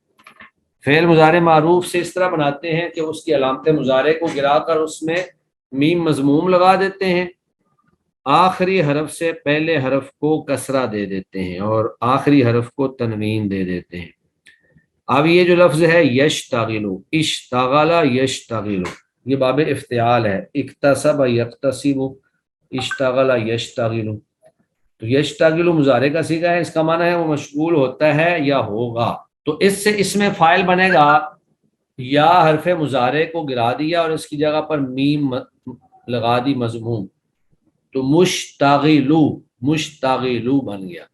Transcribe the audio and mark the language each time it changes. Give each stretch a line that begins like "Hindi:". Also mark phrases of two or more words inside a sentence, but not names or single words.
Urdu: فعل مضارع معروف سے اس طرح بناتے ہیں کہ اس کی علامت مضارع کو گرا کر اس میں میم مضموم لگا دیتے ہیں، آخری حرف سے پہلے حرف کو کسرہ دے دیتے ہیں اور آخری حرف کو تنوین دے دیتے ہیں. اب یہ جو لفظ ہے
Arabic: یشتغلو، اشتغل یشتغلو،
Urdu: یہ باب افتعال ہے.
Arabic: اکتسب یکتسب، اشتغل یشتغل.
Urdu: تو یشتغل مضارع کا صیغہ ہے، اس کا معنی ہے وہ مشغول ہوتا ہے یا ہوگا. تو اس سے اس میں فاعل بنے گا یا حرف مضارع کو گرا دیا اور اس کی جگہ پر میم لگا دی مضموم، تو
Arabic: مشتغلو، مشتغلو
Urdu: بن گیا.